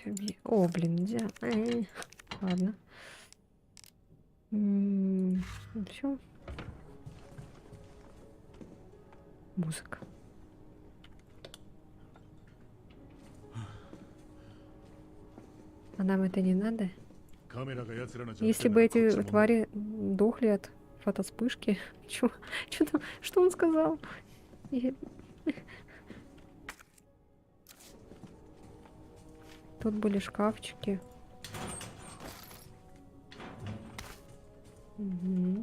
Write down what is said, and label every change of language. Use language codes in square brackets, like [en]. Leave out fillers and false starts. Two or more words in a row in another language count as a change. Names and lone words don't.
[ru] О, блин, нельзя. Ладно. Все. Музыка. А нам это не надо? [ja] カメラが奴らの [ru] Если бы эти твари дохли от фотоспышки. Что он сказал? Тут были шкафчики. Угу.